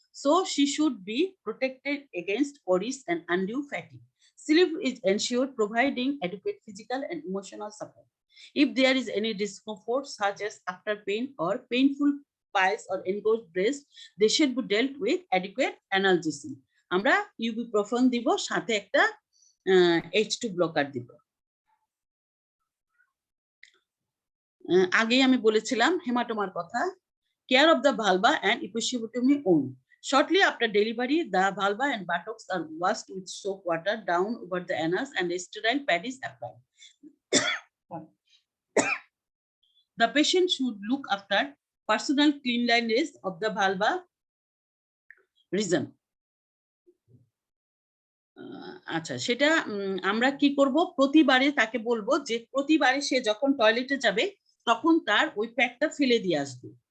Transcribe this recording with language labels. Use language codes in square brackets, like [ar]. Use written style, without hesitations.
[en] So she should be protected against worries and undue fatigue. Sleep is ensured providing adequate physical and emotional support. If there is any discomfort, such as after pain or painful piles or engorged breast, they should be dealt with adequate analgesic. [bn] আমরা ibuprofen দিব, সাথে একটা H2 blocker দিব। আগেই আমি বলেছিলাম হেমাটোমার কথা। [en] Care of the vulva and episiotomy only. Shortly after delivery, the vulva and buttocks are washed with soap water down over the anus and a sterile pad is applied. The patient should look after personal cleanliness of the vulva region. [bn] আচ্ছা, সেটা আমরা কি করব, প্রতিবারে তাকে বলবো যে প্রতিবারে সে যখন টয়লেটে যাবে তখন তার ওই প্যাডটা ফেলে দিয়ে আসবে।